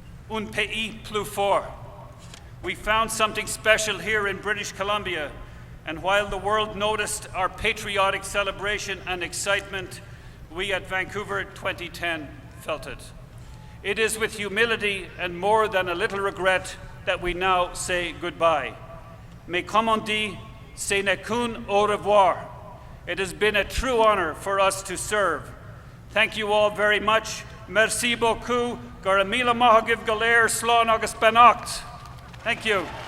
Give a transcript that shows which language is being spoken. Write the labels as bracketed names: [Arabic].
[French] Un pays plus fort. [English] We found something special here in British Columbia, and while the world noticed our patriotic celebration and excitement, we at Vancouver 2010 felt it. It is with humility and more than a little regret that we now say goodbye. [French] Mais comme on dit, ce n'est qu'un au revoir. [English] It has been a true honor for us to serve. Thank you all very much. [French] Merci beaucoup. [English] Garamila Mahagiv Galer Slán agus Benacht. Thank you.